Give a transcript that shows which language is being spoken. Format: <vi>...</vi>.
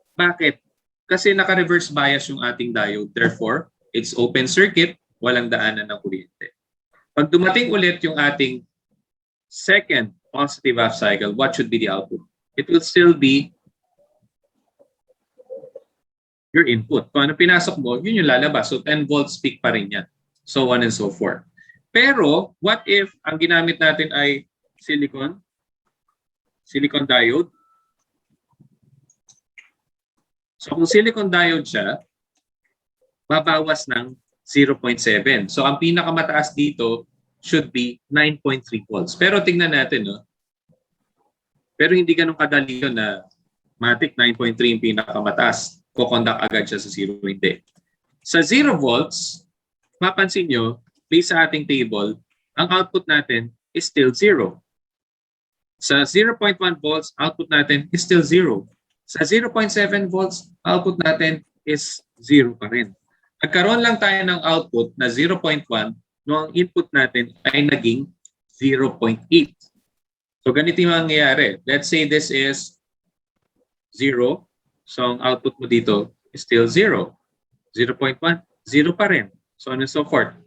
<tl>Bakit? Kasi naka-reverse bias yung ating diode.</tl> <en>Therefore, it's open circuit,</en> <tl>walang daanan ng kuryente. Pag dumating ulit yung ating second positive half cycle,</tl> <en>what should be the output? It will still be your input.</en> <tl>Kung ano pinasok mo, yun yung lalabas. So 10 volts peak pa rin yan.</tl> <en>So on and so forth.</en> <tl>Pero, what if ang ginamit natin ay silicon diode? So kung silicon diode siya, babawas ng 0.7. So ang pinakamataas dito should be 9.3 volts. Pero tingnan natin, no? Pero hindi ganun kadali yun na matic 9.3 yung pinakamataas. Kukondak agad siya sa 0, hindi. Sa 0 volts, mapansin nyo, based sa ating table, ang output natin is still 0. Sa 0.1 volts, output natin is still 0. Sa 0.7 volts, output natin is 0 pa rin. Nagkaroon lang tayo ng output na 0.1 nung ang input natin ay naging 0.8. So ganito yung mangyayari.</tl> <en>Let's say this is 0.</en> <tl>So ang output mo dito is still 0. 0.1, 0 pa rin.</tl> <en>So on and so forth.</en>